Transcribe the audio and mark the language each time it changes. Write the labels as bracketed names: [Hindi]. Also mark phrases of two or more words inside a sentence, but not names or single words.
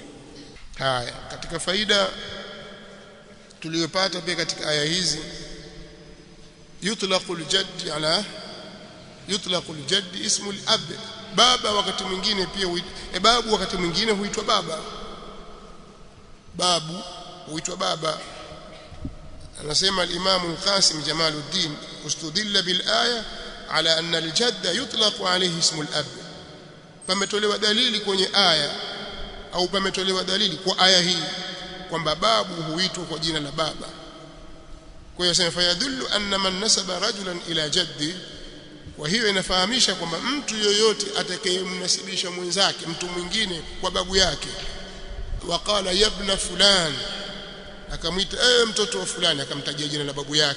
[Swahili] Haya, katika faida tuliyopata pia katika aya hizi, [Arabic] يطلق الجد اسم الأب, [Swahili] baba wakati mwingine pia babu wakati mwingine huitwa baba. Babu huitwa baba. Anasema [Arabic] al-Imam al-Qasim Jamaluddin, استدل بالآية على أن الجد يطلق عليه اسم الأب, [Swahili] pametolewa dalili kwenye aya au pametolewa dalili kwa aya hii kwamba babu huitwa kwa jina la baba. Kwa hiyo sema [Arabic] فيدل أن من نسب رجلا إلى جده, [Swahili] kwa hiyo inafahamisha kwamba mtu yoyote atakayemnasibisha mwenzake, mtu mwingine, kwa babu yake, [Arabic] وقال يا ابن فلان, [Swahili] akamwita mtoto wa fulani, akamtajia jina la babu